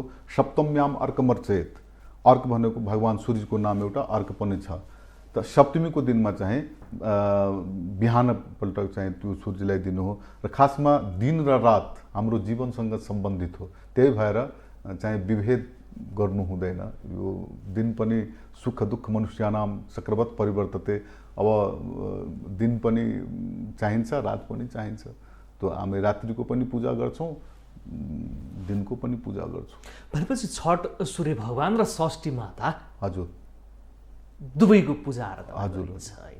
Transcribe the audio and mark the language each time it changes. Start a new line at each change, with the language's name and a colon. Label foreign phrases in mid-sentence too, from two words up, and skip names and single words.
Sanskrit: सप्तम्याम अर्कमर्चयेत,
Nepali: अर्क भनेको भगवान सूर्यको नाम एउटा अर्क पनि छ। त सप्तमीको दिनमा चाहिँ बिहानपल्ट चाहिँ त्यो सूर्यलाई दिनु हो र खासमा दिन र रात हाम्रो जीवनसँग सम्बन्धित हो। त्यही भएर चाहिँ विभेद गर्नु हुँदैन। यो दिन पनि
Sanskrit: सुख दुःख मनुष्यानाम चक्रवत् परिवर्तते,
Nepali: अब दिन पनि चाहिन्छ, रात पनि चाहिन्छ। त हामी रात्रिको पनि पूजा गर्छौँ, दिनको पनि पूजा गर्छौँ। भनेपछि छठ सूर्य भगवान र षष्ठी माता हजुर दुवैको पूजा आराधना हजुर गरिन्छ हैन?